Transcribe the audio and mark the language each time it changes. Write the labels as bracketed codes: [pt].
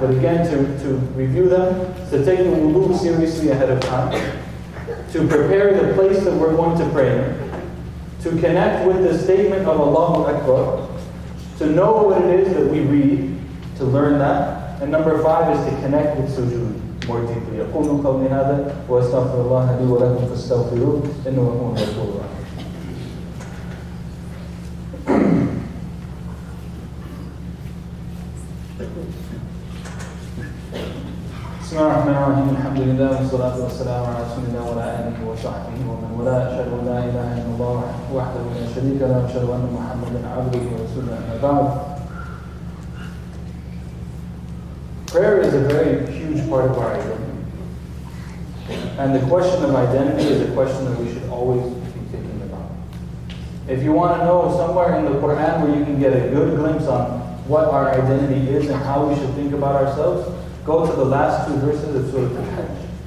[en] But again, to review them, to take the wudu seriously ahead of time, to prepare the place that we're going to pray in, to connect with the statement of Allahu Akbar, to know what it is that we read, to learn that, and number 5 is to connect with sujood more deeply. [ar] أقول قولي هذا وأستغفر الله لي ولكم فاستغفروه إنه هو الغفور الرحيم. بسم الله الرحمن الرحيم. الحمد لله والصلاة والسلام على رسول الله وعلى آله وصحبه ومن والاه. أشهد أن لا إله إلا الله وحده لا شريك له وأشهد أن محمدا عبده ورسوله. أما بعد. [en] Prayer is a very huge part of our identity. And the question of identity is a question that we should always be thinking about. If you want to know somewhere in the Quran where you can get a good glimpse on what our identity is and how we should think about ourselves, go to the last 2 verses of Surah Al-Hajj.